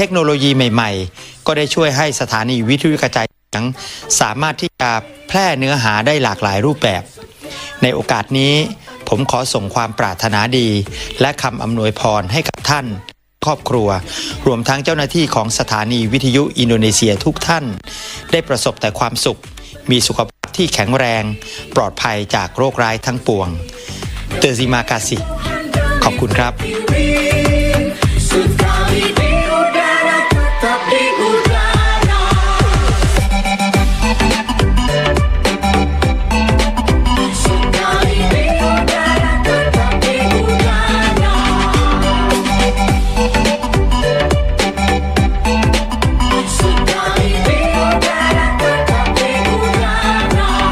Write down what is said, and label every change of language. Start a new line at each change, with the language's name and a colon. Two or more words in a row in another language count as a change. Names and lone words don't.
Thai: คโนโลยีใหม่ๆก็ได้ช่วยให้สถานีวิทยุกระจายเสียงสามารถที่จะแพร่เนื้อหาได้หลากหลายรูปแบบในโอกาสนี้ผมขอส่งความปรารถนาดีและคำอำนวยพรให้กับท่านครอบครัวรวมทั้งเจ้าหน้าที่ของสถานีวิทยุอินโดนีเซียทุกท่านได้ประสบแต่ความสุขมีสุขภาพที่แข็งแรงปลอดภัยจากโรคร้ายทั้งปวง
Indonesian: terima kasih
Thai: ขอบคุณครับ
Indonesian: Sekali di udara tetap di udara Sekali di udara tetap di udara Sekali di udara tetap di udara